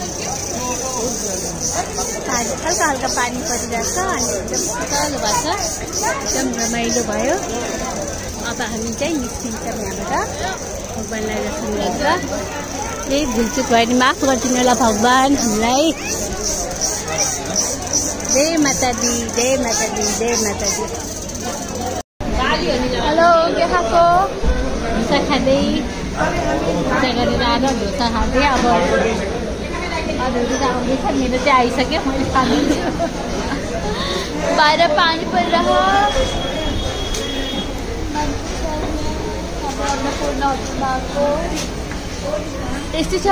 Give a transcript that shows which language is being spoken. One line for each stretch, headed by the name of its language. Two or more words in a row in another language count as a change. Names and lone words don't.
Nepali: हल्का हल्का पानी परिरहेछ अनि एकदम शीतल भएको छ। एकदम रमाइलो भयो। अब हामी चाहिँ निस्किन्छौँ यहाँबाट। भगवान्लाई दर्शन गरेर केही भुलचुक भयो भने माफ गरिदिनु होला भगवान् हामीलाई।
Hindi: जय माता दी जय माता दी जय माता दी।
Nepali: हेलो के खाएको ढोसा खाँदै पूजा गरेर आएर ढोसा खाँदै। अब अरूहरू त आउँदैछ। मेरो चाहिँ आइसक्यो। मैले खाँदैछु। बाहिर पानी परिरह्यो। टेस्टी छ।